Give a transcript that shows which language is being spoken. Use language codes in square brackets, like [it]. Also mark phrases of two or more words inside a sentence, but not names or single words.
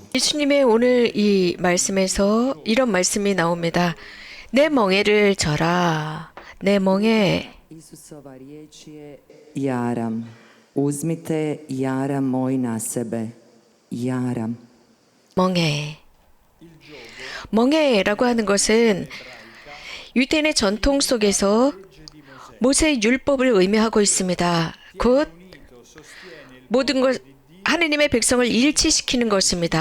[ko] 예수님의 오늘 이 말씀에서 이런 말씀이 나옵니다. 내 멍에를 져라. 내 멍에. [hr] Isusova riječ je jaram. Uzmite jaram moj na sebe. jaram. [ko] 멍에. 멍에라고 하는 것은 유대인의 전통 속에서 모세의 율법을 의미하고 있습니다. 곧 모든 것 하느님의 백성을 일치시키는 것입니다.